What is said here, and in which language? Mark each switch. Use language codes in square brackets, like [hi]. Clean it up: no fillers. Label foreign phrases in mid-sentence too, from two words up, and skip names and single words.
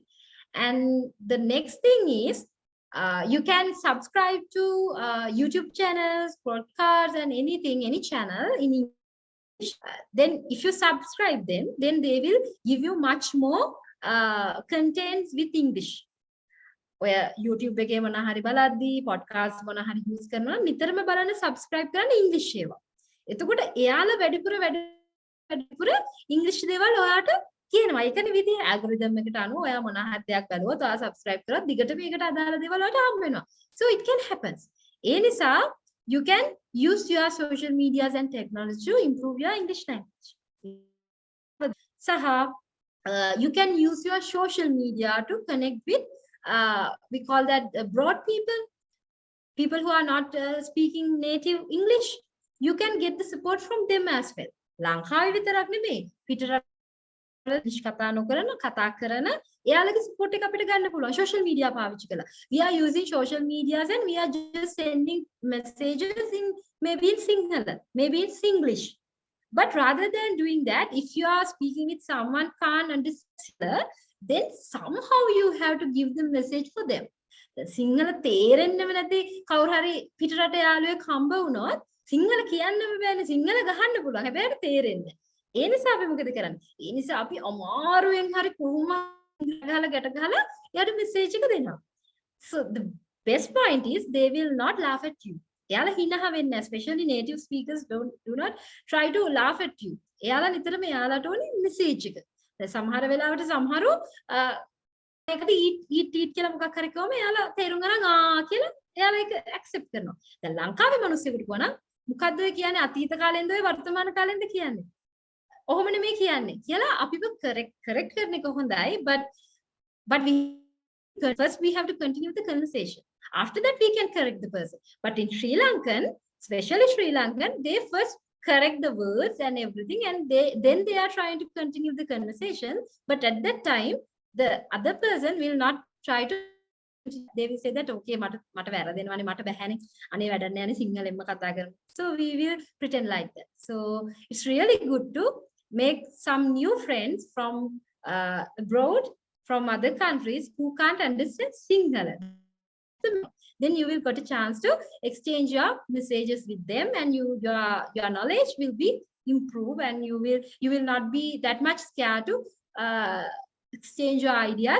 [en] And the next thing is you can subscribe to YouTube channels, podcasts, and anything, any channel in English. Then if you subscribe them, then they will give you much more contents with English. [si] Where YouTube එකේ මොන හරි බලද්දී podcast මොන හරි use කරනවා නිතරම බලන්න subscribe කරන්න English ඒවා. එතකොට එයාලා වැඩිපුර English දේවල් ඔයාට කියනවා. ඒකනේ විදිහ algorithm එකට අනුව ඔයා මොන හරි දෙයක් බලුවොත් ඔයා subscribe කරොත් දිගට මේකට අදාළ දේවල් වලට හම්බ වෙනවා. [en] So it can happen. [si] ඒ නිසා [en] you can use your social medias and technology to improve your English language. Saha, you can use your social media to connect with we call that broad people who are not speaking native English. You can get the support from them as well. [si] ලංකාවේ විතරක් නෙමෙයි පිටරට කතා නොකරන කතා කරන එයාලගේ support එක අපිට ගන්න පුළුවන් [en] social media [si] පාවිච්චි කරලා. [en] We are using social medias and we are just sending messages in maybe in Sinhala, maybe in English. But rather than doing that, if you are speaking with someone can't understand, then somehow you have to give the message for them. [si] The Sinhala තේරෙන්නම නැති කවුරු හරි පිටරට යාළුවෙක් හම්බ වුණොත් සිංහල කියන්නම බෑනේ සිංහල ගහන්න පුළුවන් හැබැයි තේරෙන්නේ. ඒ නිසා අපි මොකද කරන්නේ? ඒ නිසා අපි අමාරුවෙන් හරි කොහොම [en] So the best point is they will not laugh at you. [si] එයාලා හිනහ වෙන්නේ, [en] especially native speakers do not try to laugh at you. [si] එයාලා නිතරම එයාලට ඕනේ message එක. දැන් සමහර වෙලාවට සමහරු ඒකට eat කියලා මොකක් හරි කිව්වම එයාලා තේරුම් ගන්න කියලා එයාලා ඒක accept කරනවා. දැන් ලංකාවේ මිනිස්සුන්ට කියනවා මොකද්ද ඔය කියන්නේ අතීත කාලෙන්ද ඔය වර්තමාන කාලෙන්ද කියන්නේ. ඔහොම නෙමෙයි කියන්නේ. කියලා අපිව [en] correct කරන එක හොඳයි, but first we have to continue the conversation. After that we can correct the person. But in Sri Lankan, especially Sri Lankan, they first correct the words and everything, and then they are trying to continue the conversation. But at that time the other person will not try to, they will say that okay [si] මට වැරදෙනවානේ මට බැහැනේ අනේ වැඩක් නෑනේ සිංහලෙන්ම කතා කරමු. [en] So we will pretend like that. So it's really good to make some new friends from abroad, from other countries who can't understand Sinhala. Then you will get a chance to exchange your messages with them, and your knowledge will be improved, and you will not be that much scared to exchange your ideas.